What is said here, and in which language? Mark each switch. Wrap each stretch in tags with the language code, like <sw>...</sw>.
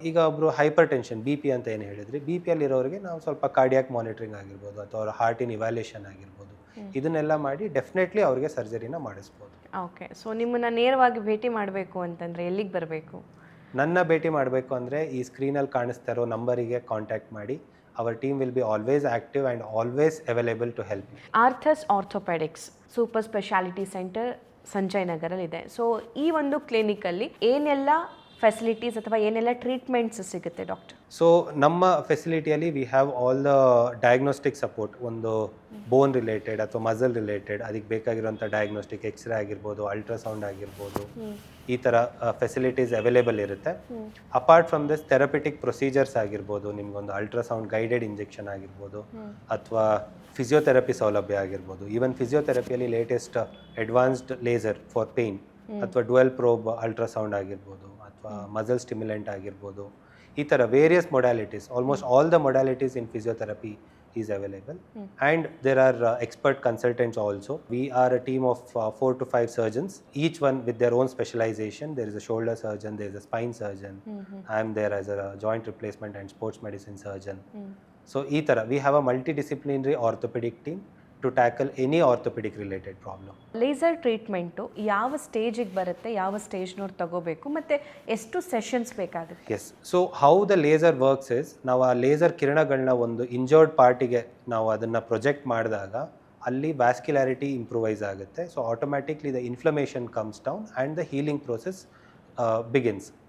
<kn>ಈಗ ಒಬ್ಬರು hyper tension BP ಅಂತ ಏನು ಹೇಳಿದ್ರಿ, BPಯಲ್ಲಿರೋರಿಗೆ ನಾವು ಸ್ವಲ್ಪ ಕಾರ್ಡಿಯಾಕ್ ಮಾನಿಟ್ರಿಂಗ್ ಆಗಿರ್ಬೋದು ಅಥವಾ ಅವ್ರ ಹಾರ್ಟಿನ ಇವ್ಯಾಲ್ಯೂಷನ್ ಆಗಿರ್ಬೋದು, ಇದನ್ನೆಲ್ಲ ಮಾಡಿ ಡೆಫಿನೆಟ್ಲಿ ಅವ್ರಿಗೆ ಸರ್ಜರಿನ ಮಾಡಿಸ್ಬೋದು. ಓಕೆ, ಸೊ ನಿಮ್ಮನ್ನು ನೇರವಾಗಿ ಭೇಟಿ ಮಾಡಬೇಕು ಅಂತಂದರೆ ಎಲ್ಲಿಗೆ ಬರಬೇಕು? ನನ್ನ ಭೇಟಿ ಮಾಡಬೇಕು ಅಂದರೆ ಈ ಸ್ಕ್ರೀನಲ್ಲಿ ಕಾಣಿಸ್ತಾ ಇರೋ ನಂಬರಿಗೆ ಕಾಂಟ್ಯಾಕ್ಟ್ ಮಾಡಿ,</kn> <en>our team will be always active and always available to help you.</en> <kn>ಆರ್ಥಸ್ orthopaedics super speciality centre Sanjay ನಗರಲ್ಲಿದೆ. So ಈ ಒಂದು ಕ್ಲಿನಿಕಲ್ಲಿ ಏನೆಲ್ಲ ಫೆಸಿಲಿಟೀಸ್ ಅಥವಾ ಏನೆಲ್ಲ ಟ್ರೀಟ್ಮೆಂಟ್ಸ್ ಸಿಗುತ್ತೆ ಡಾಕ್ಟರ್?</kn> <en>so</en> <kn>ನಮ್ಮ ಫೆಸಿಲಿಟಿಯಲ್ಲಿ</kn> <en>We have all the diagnostic support.</en> <kn>ಒಂದು ಬೋನ್ ರಿಲೇಟೆಡ್ ಅಥವಾ ಮಸಲ್ ರಿಲೇಟೆಡ್ ಅದಕ್ಕೆ ಬೇಕಾಗಿರುವಂಥ ಡಯಾಗ್ನೋಸ್ಟಿಕ್ ಎಕ್ಸ್ರೇ ಆಗಿರ್ಬೋದು, ಅಲ್ಟ್ರಾಸೌಂಡ್ ಆಗಿರ್ಬೋದು, ಈ ಥರ ಫೆಸಿಲಿಟೀಸ್ ಅವೈಲೇಬಲ್ ಇರುತ್ತೆ.</kn> <en>apart from this</en> <kn>therapeutic procedures ಆಗಿರ್ಬೋದು, ನಿಮ್ಗೊಂದು ಅಲ್ಟ್ರಾಸೌಂಡ್ ಗೈಡೆಡ್ ಇಂಜೆಕ್ಷನ್ ಆಗಿರ್ಬೋದು, ಅಥವಾ ಫಿಸಿಯೋಥೆರಪಿ ಸೌಲಭ್ಯ ಆಗಿರ್ಬೋದು. Even ಫಿಸಿಯೋಥೆರಪಿಯಲ್ಲಿ latest advanced laser for pain ಅಥವಾ ಡುವೆಲ್ ಪ್ರೋಬ್ ಅಲ್ಟ್ರಾಸೌಂಡ್ ಆಗಿರ್ಬೋದು, ಅಥವಾ ಮಸಲ್ ಸ್ಟಿಮ್ಯುಲೆಂಟ್ ಆಗಿರ್ಬೋದು, ಈ ಥರ various ಮೊಡ್ಯಾಲಿಟೀಸ್, almost all the ಮೊಡ್ಯಾಲಿಟೀಸ್ in physiotherapy</kn> <en>is available. And there are expert consultants also. We are a team of 4 to 5 surgeons, each one with their own specialization. There is a shoulder surgeon, there is a spine surgeon. I am there as a joint replacement and sports medicine surgeon. So</en> <kn>ee tara</kn> <en>we have a multidisciplinary orthopedic team to tackle any orthopedic related problem.</en> <kn>Laser treatment ಯಾವ ಸ್ಟೇಜಿಗೆ ಬರುತ್ತೆ, ಯಾವ ಸ್ಟೇಜ್ನವ್ರು ತಗೋಬೇಕು, ಮತ್ತು ಎಷ್ಟು sessions ಬೇಕಾಗುತ್ತೆ? S,</kn> <en>so how the laser works is,</en> <kn>ನಾವು ಆ laser ಕಿರಣಗಳನ್ನ ಒಂದು ಇಂಜರ್ಡ್ ಪಾರ್ಟಿಗೆ ನಾವು ಅದನ್ನು ಪ್ರೊಜೆಕ್ಟ್ ಮಾಡಿದಾಗ ಅಲ್ಲಿ ವ್ಯಾಸ್ಕ್ಯುಲಾರಿಟಿ ಇಂಪ್ರೂವೈಸ್ ಆಗುತ್ತೆ.</kn> <en>So automatically the inflammation comes down and the healing process begins.</en>